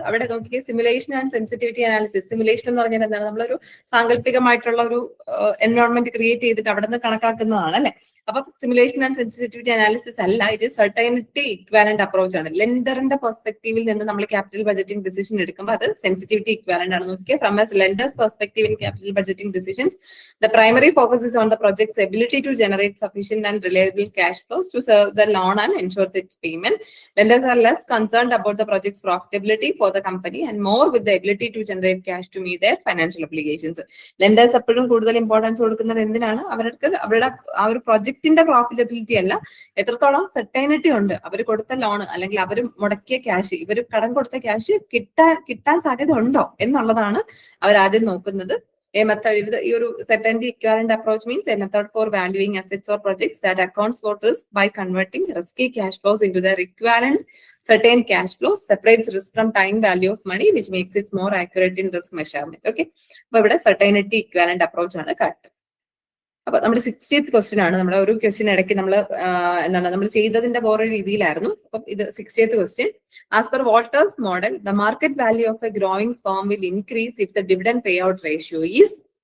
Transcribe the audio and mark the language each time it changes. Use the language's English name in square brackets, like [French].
[Malayalam] അവിടെ നോക്കിയേ, simulation and sensitivity analysis. Simulation എന്ന് പറഞ്ഞാൽ എന്താണ്? നമ്മളൊരു സാങ്കല്പികമായിട്ടുള്ള ഒരു എൻവയോൺമെന്റ് ക്രിയേറ്റ് ചെയ്തിട്ട് അവിടെ നിന്ന് കണക്കാക്കുന്നതാണ് അല്ലെ. അപ്പൊ സിമുലേഷൻ ആൻഡ് സെൻസിറ്റിവിറ്റി അനാലിസിസ് അല്ല, ഇത് സർട്ടൈനിറ്റി ഇക്വാലന്റ് അപ്രോച്ച് ആണ്. ലെൻഡറിന്റെ പെർസ്പെക്ടീവിൽ നിന്ന് നമ്മൾ ക്യാപിറ്റൽ ബഡ്ജറ്റിംഗ് ഡിസിഷൻ എടുക്കുമ്പോൾ അത് സെൻസിറ്റിവിറ്റി ഇക്വാലന്റ് ആണ്. [English] നോക്കിയാൽ from a lender's perspective in capital budgeting decisions, the primary focus is on the project's ability to generate sufficient and reliable cash flows to serve the loan and ensure its payment. Lenders are less concerned about the project's profitability for the company and more with the ability to generate cash to meet their financial obligations. [Malayalam] Lenders എപ്പോഴും കൂടുതൽ importance കൊടുക്കുന്നത് എന്തിനാണ്? അവരുടെ ആ ഒരു പ്രൊജക്ടിന്റെ profitability അല്ല, എത്രത്തോളം certainty ഉണ്ട് അവർ കൊടുത്ത ലോൺ അല്ലെങ്കിൽ അവർ മുടക്കിയ ക്യാഷ്, ഇവർ കടം കൊടുത്ത ക്യാഷ് കിട്ടാൻ സാധ്യത ഉണ്ടോ എന്നുള്ളതാണ് അവർ ആദ്യം നോക്കുന്നത്. [English] A method, your certainty equivalent approach means a method for valuing assets or projects that accounts for risk by converting risky cash flows into their equivalent certain cash flows, separates risk from time value of money, which makes it more accurate in risk measurement. [Malayalam] Okay, അപ്പൊ ഇവിടെ certainty equivalent approach ആണ് correct. അപ്പൊ നമ്മുടെ 60th question ആണ്. നമ്മുടെ ഒരു question ഇടയ്ക്ക് നമ്മൾ എന്താണ് നമ്മൾ ചെയ്തതിന്റെ വേറെ രീതിയിലായിരുന്നു. അപ്പൊ ഇത് [English] 60th question. As per Walter's model, the market value of a growing firm will increase if the dividend pay out ratio is.